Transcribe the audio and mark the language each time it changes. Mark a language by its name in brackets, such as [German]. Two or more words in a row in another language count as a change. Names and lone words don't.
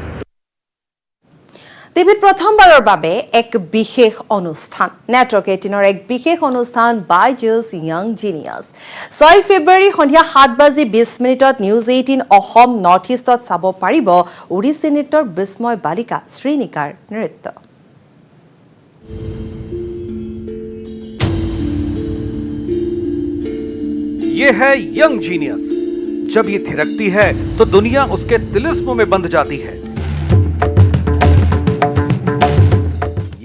[Assamese] টিভিত প্ৰথমবাৰৰ বাবে এক বিশেষ অনুষ্ঠান, নেটৱৰ্ক 18ৰ এক বিশেষ অনুষ্ঠান বাই জাষ্ট য়াং জিনিয়াছ। 6 ফেব্ৰুৱাৰী সন্ধিয়া 7:20 নিউজ 18 অসম নৰ্থ ইষ্টত চাব পাৰিব ওড়িশী নৃত্যৰ বিস্ময় বালিকা শ্ৰীনিকাৰ নৃত্য। [Hindi] ये है यंग जीनियस। जब ये थिरकती है तो दुनिया उसके तिलिस्म में बंध जाती है।